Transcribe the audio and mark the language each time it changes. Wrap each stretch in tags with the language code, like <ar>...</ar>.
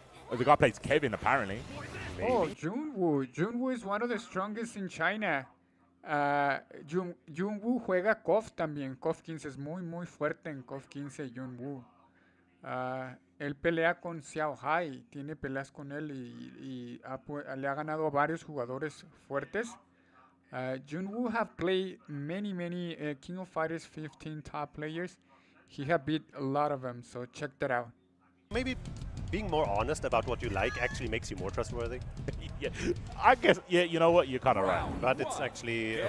<en>Oh, the guy plays Kevin, apparently. Oh, Junwoo. Junwoo is one of the strongest in China.</en> <es>Junwoo juega KOF también. KOF 15 es muy fuerte en KOF 15, Junwoo. Él pelea con Xiao Hai. Tiene peleas con él y le ha ganado a varios jugadores fuertes.</es> <en>Junwoo have played many King of Fighters 15 top players. He have beat a lot of them, so check that out. Maybe being more honest about what you like actually makes you more trustworthy. Yeah, I guess, yeah, you know what? You're kind of right. But it's actually a</en>